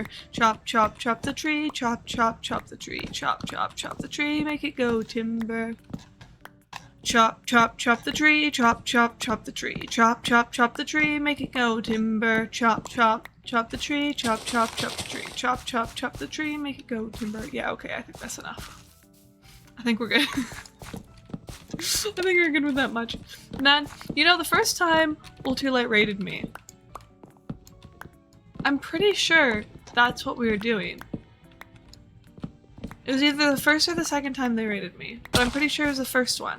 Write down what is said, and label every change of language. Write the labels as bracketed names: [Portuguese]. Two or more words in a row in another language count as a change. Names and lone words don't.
[English] Chop, chop, chop the tree, chop, chop, chop the tree, chop, chop, chop the tree, make it go timber. Chop, chop, chop the tree, chop, chop, chop the tree, chop, chop, chop the tree, make it go timber. Chop, chop, chop the tree, chop, chop, chop the tree, chop, chop, chop the tree, make it go timber. Yeah, okay, I think that's enough. I think we're good. I think we're good with that much. Man, you know, the first time Ultralight raided me, I'm pretty sure that's what we were doing. It was either the first or the second time they raided me, but I'm pretty sure it was the first one.